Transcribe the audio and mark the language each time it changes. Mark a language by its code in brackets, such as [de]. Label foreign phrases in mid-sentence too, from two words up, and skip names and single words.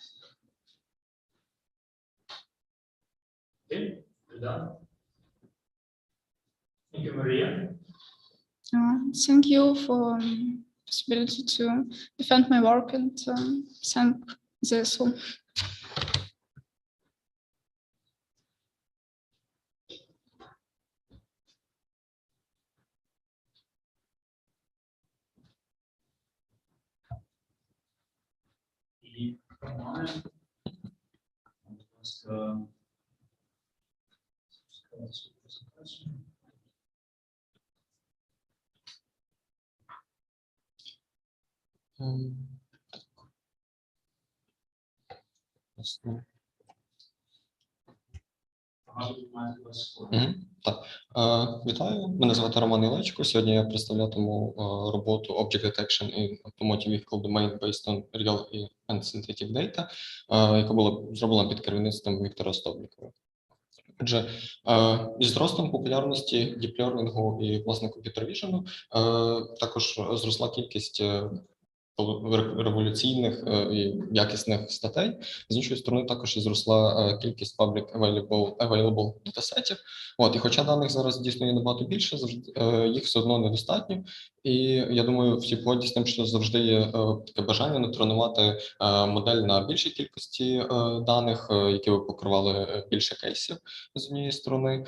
[en] Okay, we're done. Thank you, Maria. Thank you for the possibility to defend my work and thank the Zoom. [uk] І програми. Будь ласка, цю презентацію. Так, вітаю. Мене звати Роман Ілечко. Сьогодні я представлятиму роботу Object Detection in Automotive Vehicle Domain based on Real and Synthetic Data, яка була зроблена під керівництвом Віктора Стовбікова. Отже, із зростом популярності діп-лернінгу і, власне, комп'ютер-віжену також зросла кількість революційних і якісних статей. З іншої сторони, також і зросла кількість [en] public available [uk] датасетів. І хоча даних зараз дійсно є набагато більше, їх все одно недостатньо. І я думаю, всі погодять з тим, що завжди є таке бажання натренувати модель на більшій кількості даних, які би покривали більше кейсів з однієї сторони.